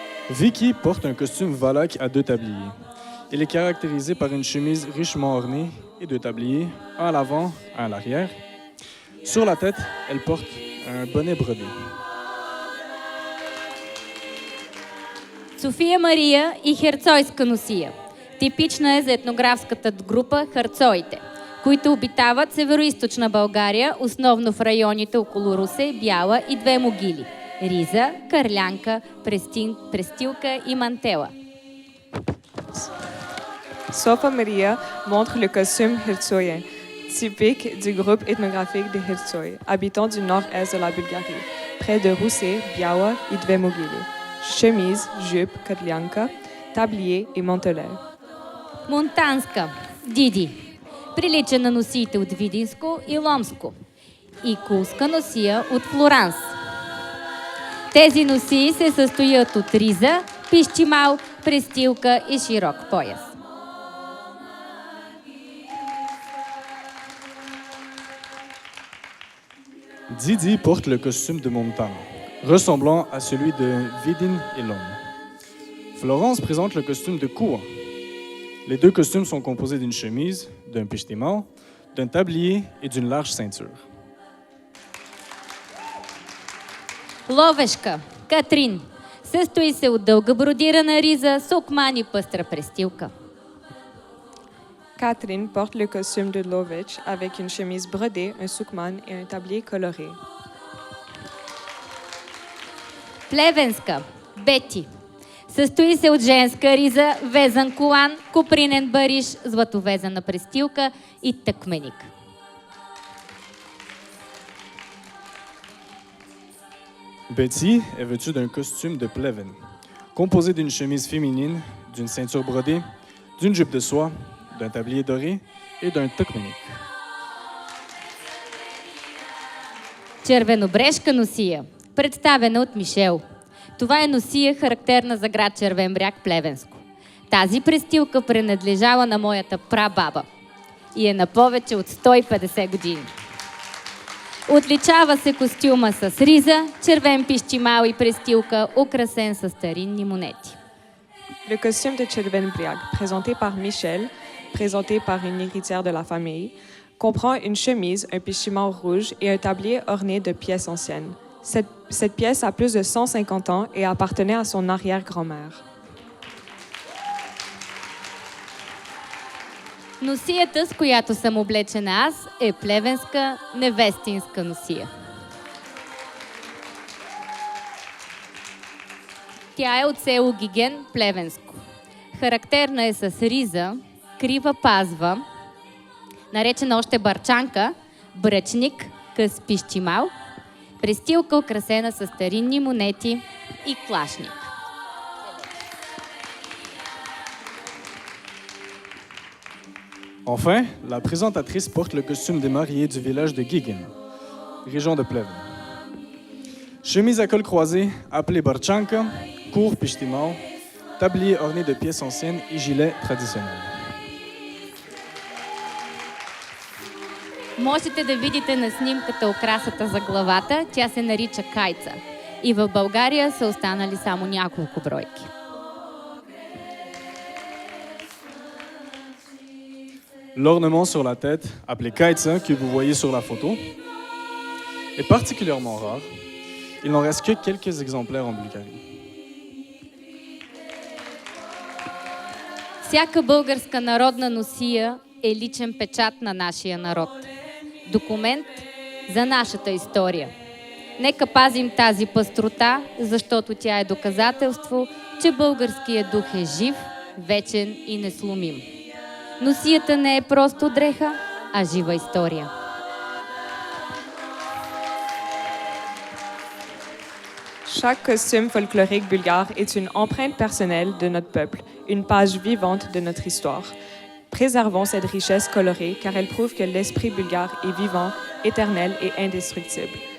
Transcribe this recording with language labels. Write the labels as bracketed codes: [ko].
[fr] Vicky porte un costume valaque à deux tabliers. Il est caractérisé par une chemise richement ornée et deux tabliers, un à l'avant, un à l'arrière. Sur la tête, elle porte un bonnet brodé. [bg] София Мария и херцойска носия. Типична е за етнографската група херцоите, които обитават североизточна България, основно в районите около Русе, Бяла и Две могили. Риза, кърлянка, престилка и мантела. [fr] Sofa Maria montre le costume hirtsoyen, typique du groupe ethnographique des Hirtsoy, habitants du nord-est de la Bulgarie, près de Roussé, Biawa et Dvemogili. Chemise, jupe, kotlyanka, tablier et mantelet. [bg] Монтанска, Диди. Прилича на носиите от Видинско и Ломско. И кулска носия от Флоранс. Тези носии се състоят от риза, пищимал, престилка и широк пояс. [fr] Didi porte le costume de Montana, ressemblant à celui de Vidin et Lom. Florence présente le costume de Koua. Les deux costumes sont composés d'une chemise, d'un pishtimao, d'un tablier et d'une large ceinture. [bg] Ловешка, Катрин. Състои се от дълга бродирана риза, сукман и пъстра престилка. [fr] Catherine porte le costume de Lovech avec une chemise brodée, un soukman et un tablier coloré. [bg] Плевенска, Бети. Състои се от женска риза, везан колан, копринен бариш, златовезана престилка и тъкменик. [fr] Betty est vêtue d'un costume de pleven, composé d'une chemise féminine, d'une ceinture brodée, d'une jupe de soie, d'un tablier doré et d'un tukmenik. [bg] Червенобрежка носия, представена от Мишел. Това е носия, характерна за град Червен бряг, Плевенско. Тази престилка принадлежала на моята прабаба и е на повече от 150 години. Отличава се костюма с риза, червен пищимал и престилка, украсен с старинни монети. [fr] Le costume de Chervenbriag, présenté par Michel, présenté par une héritière de la famille, comprend une chemise, un pichimau rouge et un tablier orné de pièces anciennes. Cette pièce a plus de 150 ans et appartenait à son arrière-grand-mère. [bg] Носията, с която съм облечена аз, е плевенска невестинска носия. Тя е от село Гиген, Плевенско. Характерна е с риза, крива пазва, наречена още барчанка, бръчник, къс пищимал, престилка украсена с старинни монети и клашник. [fr] Enfin, la présentatrice porte le costume des mariés du village de Gigen, région de Pleven. Chemise à col croisé, appelée barchanka, court pishtimao, tablier orné de pièces anciennes et gilet traditionnel. [bg] Можете да видите на снимката украсата за главата, тя се нарича кайца. И в България са останали само няколко бройки. [fr] L'ornement sur la tête, appelé kaitsa, que vous voyez sur la photo, est particulièrement rare. Il n'en reste que quelques exemplaires en Bulgarie. [bg] Всяка българска народна носия е личен печат на нашия народ. Документ за нашата история. Нека пазим тази пъстрота, защото тя е доказателство, че българският дух е жив, вечен и несломим. Носията не е просто дреха, а жива история. [fr] Chaque costume folklorique bulgare est une empreinte personnelle de notre peuple, une page vivante de notre histoire. Préservons cette richesse colorée car elle prouve que l'esprit bulgare est vivant, éternel et indestructible.